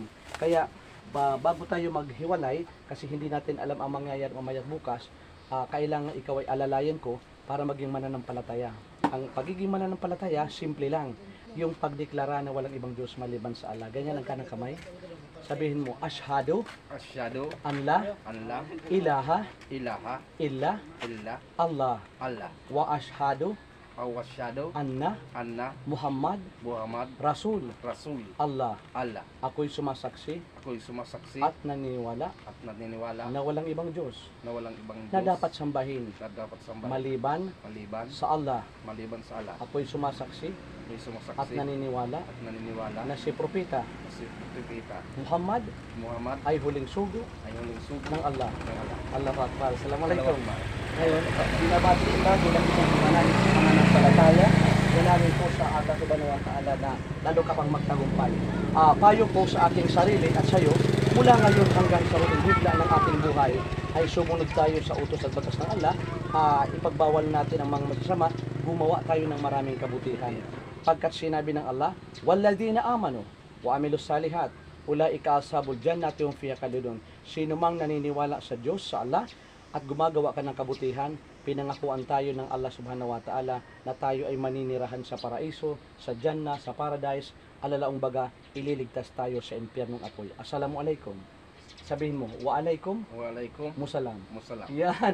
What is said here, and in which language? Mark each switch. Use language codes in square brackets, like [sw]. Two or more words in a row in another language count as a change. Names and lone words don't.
[tl] Kaya, bago tayo maghiwalay, kasi hindi natin alam ang mangyayari mamaya bukas, kailangan ikaw ay alalayan ko para maging mananampalataya. Ang pagiging mananampalataya, simple lang. Yung pagdeklara na walang ibang Diyos maliban sa Allah. Ganyan ang kanang kamay. Sabihin mo, [ar] أشهد أن لا إله إلا الله وأشهد أن محمدا رسول الله. [tl] Ako'y sumasaksi at naniniwala na walang ibang Diyos na dapat sambahin maliban sa Allah. Ako'y sumasaksi at naniniwala na si Propeta Muhammad ay huling sugo ng Allah. [ar] الله أكبر. السلام عليكم. [tl] Ngayon, binabati kita bilang isang mananampalataya. Dalangin po sa Allah [ar] سبحانه وتعالى [tl] na lalo ka pang magtagumpay. Payo po sa aking sarili at sa iyo, mula ngayon hanggang sa huling higla ng ating buhay, ay sumunod tayo sa utos at batas ng Allah. Ipagbawal natin ang mga masasama, gumawa tayo ng maraming kabutihan. Pagkat sinabi ng Allah, [ar] "والذين آمنوا وعملوا الصالحات أولئك أصحاب الجنة هم فيها خالدون." [tl] Sino mang naniniwala sa Diyos, sa Allah, at gumagawa ka ng kabutihan, pinangakuan tayo ng Allah [ar] سبحانه وتعالى [tl] na tayo ay maninirahan sa paraiso, sa Jannah, sa paradise, alalaong baga, ililigtas tayo sa impyernong apoy. Assalamualaikum. Sabihin mo, [ar] وعليكم السلام. Yan.